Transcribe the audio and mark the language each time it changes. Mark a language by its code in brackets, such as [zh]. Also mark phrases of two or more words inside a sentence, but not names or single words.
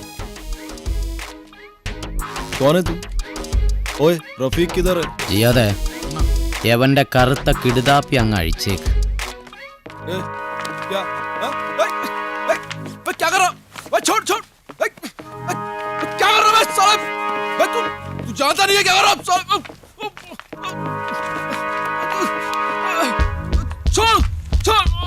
[hi] कौन है तू? ओए रफीक किधर है? [ml] ചെയ്യാതെ യവന്റെ കറുത്ത കിടുതാപ്പി അങ്ങ് അഴിച്ചേക്ക്. [hi] ए, क्या क्या कर रहा? छोड़ छोड़ क्या कर रहा है साले? तू जानता नहीं है क्या कर रहा? छोड़ छोड़.